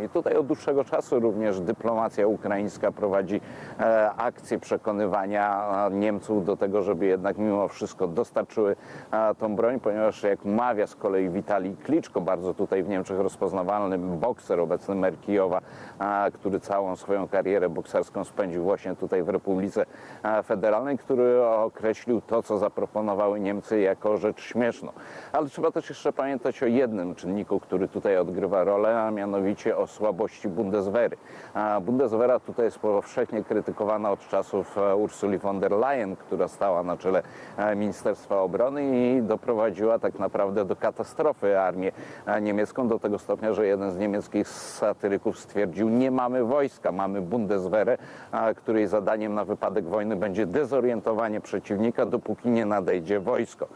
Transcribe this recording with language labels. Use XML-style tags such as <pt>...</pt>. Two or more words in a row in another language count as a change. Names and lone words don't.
<pl>I tutaj od dłuższego czasu również dyplomacja ukraińska prowadzi akcję przekonywania Niemców do tego, żeby jednak mimo wszystko dostarczyły tą broń, ponieważ jak mawia z kolei Witalij Kliczko, bardzo tutaj w Niemczech rozpoznawalny bokser, obecny mer Kijowa, który całą swoją karierę bokserską spędził właśnie tutaj w Republice Federalnej, który określił to, co zaproponowały Niemcy, jako rzecz śmieszną. Ale trzeba też jeszcze pamiętać o jednym czynniku, który tutaj odgrywa rolę, a mianowicie o słabości Bundeswehry. Bundeswehra tutaj jest powszechnie krytykowana od czasów Ursuli von der Leyen, która stała na czele Ministerstwa Obrony i doprowadziła tak naprawdę do katastrofy armię niemiecką, do tego stopnia, że jeden z niemieckich satyryków stwierdził: nie mamy wojska, mamy Bundeswehrę, której zadaniem na wypadek wojny będzie dezorientowanie przeciwnika, dopóki nie nadejdzie wojsko.</pl>